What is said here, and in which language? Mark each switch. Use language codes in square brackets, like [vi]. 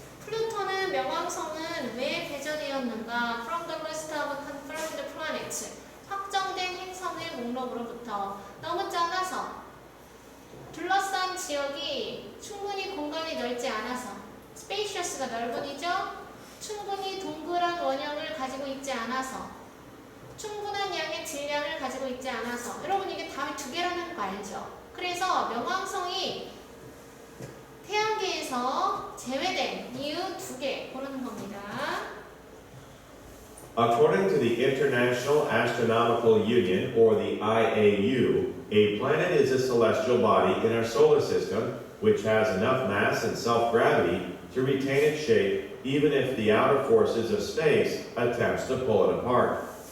[ko] 플루토는 명왕성은 왜 배제되었는가? [en] From the list of confirmed planets. [ko] 확정된 행성의 목록으로부터. 너무 작아서. 둘러싼 지역이 충분히 공간이 넓지 않아서. spacious가 넓은이죠? 충분히 동그란 원형을 가지고 있지 않아서. 충분한 양의 질량을 가지고 있지 않아서. 여러분 이게 답이 2개라는 거 알죠? 그래서 명왕성이 태양계에서 제외된 이유 2개 고르는 겁니다. [en] According to the International Astronomical Union, or the IAU, a planet is a celestial body in our solar system which has enough mass and self-gravity to retain its shape even if the outer forces of space attempts to pull it apart.